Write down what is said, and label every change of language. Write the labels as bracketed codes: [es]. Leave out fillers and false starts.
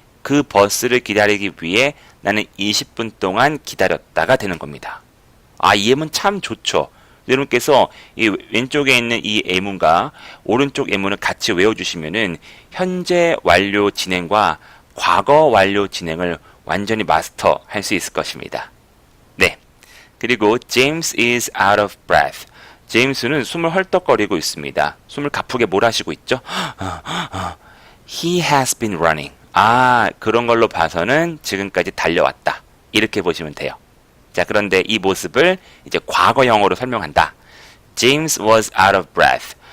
[ko] 그 버스를 기다리기 위해 나는 20분 동안 기다렸다가 되는 겁니다. 이 예문 참 좋죠. 여러분께서 이 왼쪽에 있는 이 예문과 오른쪽 예문을 같이 외워주시면은 현재 완료 진행과 과거 완료 진행을 완전히 마스터할 수 있을 것입니다. 네. [en] 그리고 James is out of breath. [ko] 제임스는 숨을 헐떡거리고 있습니다. 숨을 가쁘게 몰아쉬고 있죠. [en] He has been running. [ko] 그런 걸로 봐서는 지금까지 달려왔다. 이렇게 보시면 돼요. 자, 그런데 이 모습을 이제 과거형으로 설명한다. [en] James was out of breath.